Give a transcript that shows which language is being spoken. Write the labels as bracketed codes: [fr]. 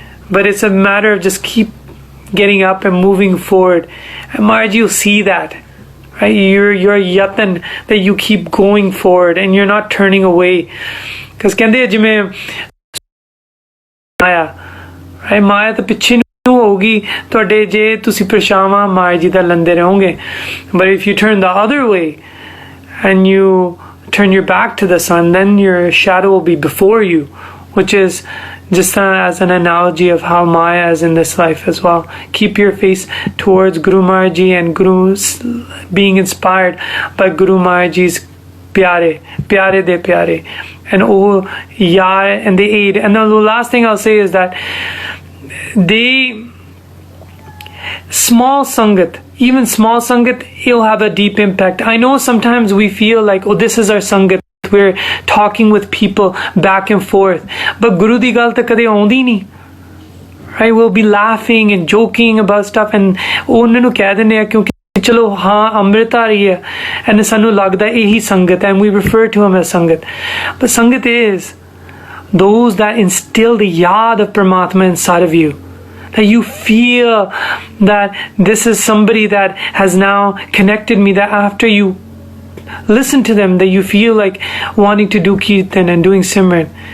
[en] But it's a matter of just keep getting up and moving forward, and Maharaj, you'll see that, right? You're yatan that you keep going forward and you're not turning away, because [pa] kende jime Maya, [en] right? [pa] Maya ਤਾਂ ਪਿੱਛੇ ਨੂੰ ਹੋਊਗੀ ਤੁਹਾਡੇ ਜੇ ਤੁਸੀਂ ਪਰਛਾਵਾਂ ਮਾਇਆ ਜੀ ਦਾ ਲੰਦੇ ਰਹੋਗੇ. [en] But if you turn the other way and you turn your back to the sun, then your shadow will be before you, which is just as an analogy of how Maya is in this life as well. Keep your face towards Guru Maharaj Ji and being inspired by Guru Maharaj Ji's [pa] pyare de pyare, [en] and oh yar, and they aid. And the last thing I'll say is that small sangat, even small sangat, it'll have a deep impact. I know sometimes we feel like, oh, this is our sangat, we're talking with people back and forth, but [pa] Guru di gal ta kade aaundi nahi, [en] right? We'll be laughing and joking about stuff, [pa] and ਉਹਨਾਂ ਨੂੰ ਕਹਿ ਦਿੰਦੇ ਆ ਕਿਉਂਕਿ ਚਲੋ ਹਾਂ ਅੰਮ੍ਰਿਤ ਆ ਰਹੀ ਹੈ, and ਸਾਨੂੰ ਲੱਗਦਾ ਇਹੀ ਸੰਗਤ ਹੈ, [en] and we refer to him as sangat. But sangat is those that instill the yad of Paramatma inside of you, that you feel that this is somebody that has now connected me, that after you listen to them, that you feel like wanting to do kirtan and doing simran.